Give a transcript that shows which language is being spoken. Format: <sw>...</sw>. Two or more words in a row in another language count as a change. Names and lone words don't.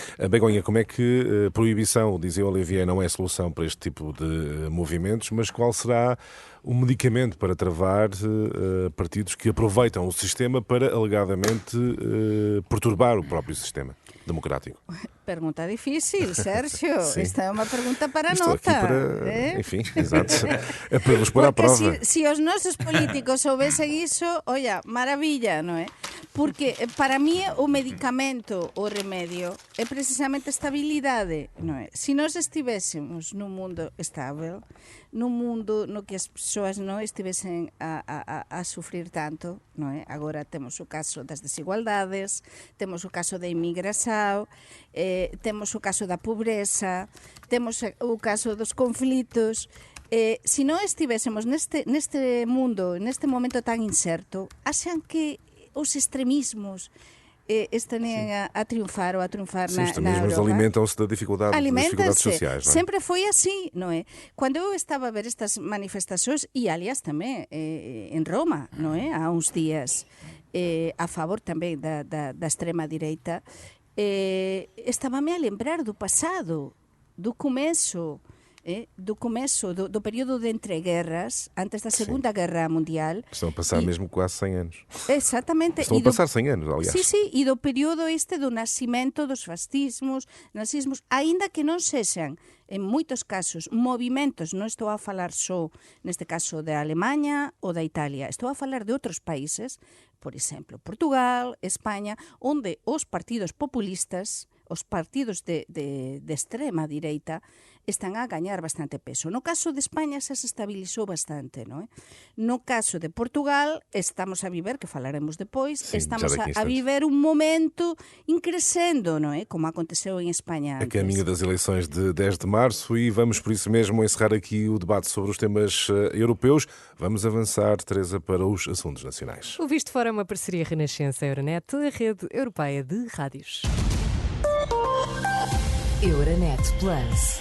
<pt>Begonha, como é que a proibição, dizia Olivier, não é a solução para este tipo de movimentos, mas qual será o medicamento para travar partidos que aproveitam o sistema para, alegadamente, perturbar o próprio sistema democrático? Pergunta difícil, Sérgio. Esta é uma pergunta para Estou nota. Aqui para, enfim, exato. É para vos pôr à prova. Se os nossos políticos soubessem isso, olha, maravilha, não é?</pt> <gl>Porque para mí o medicamento, o remedio, é precisamente a estabilidade, non é? Se nós estivésemos nun mundo estável, nun mundo no que as persoas non estivesen a sufrir tanto, non é? Agora temos o caso das desigualdades, temos o caso da inmigración, temos o caso da pobreza, temos o caso dos conflitos. Se non estivésemos neste mundo, neste momento tan incerto, axan que os extremismos estão a triunfar ou a triunfar na Europa. Os</gl> <pt>extremismos alimentam-se das dificuldades sociais, não é? Sempre foi assim, não é? Quando eu estava a ver estas manifestações, e aliás também em Roma, não é? Há uns dias, a favor também da extrema-direita, estava-me a lembrar do passado, do começo, do período de entreguerras, antes da Segunda Guerra Mundial. Estão a passar mesmo quase 100 anos. Exatamente. Estão a passar 100 anos, aliás. Sim, e do período do nascimento dos fascismos, nazismos,</pt> <gl>ainda que non sexan, en moitos casos, movimentos, non estou a falar só, neste caso, da Alemanha ou da Italia, estou a falar de outros países, por exemplo, Portugal, España, onde os partidos populistas, os partidos de extrema direita, están a gañar bastante peso. No caso de España xa se estabilizou bastante, non é? No caso de Portugal, estamos a viver, que falaremos depois, estamos a viver un momento increscendo, non é? Como aconteceu en España antes.</gl> <pt>A caminho das eleições de 10 de março e vamos por isso mesmo encerrar aqui o debate sobre os temas europeus. Vamos avançar, Teresa, para os assuntos nacionais. O Visto Fora é uma parceria Renascença-Euronet, a rede europeia de rádios. Euronet Plus.</pt>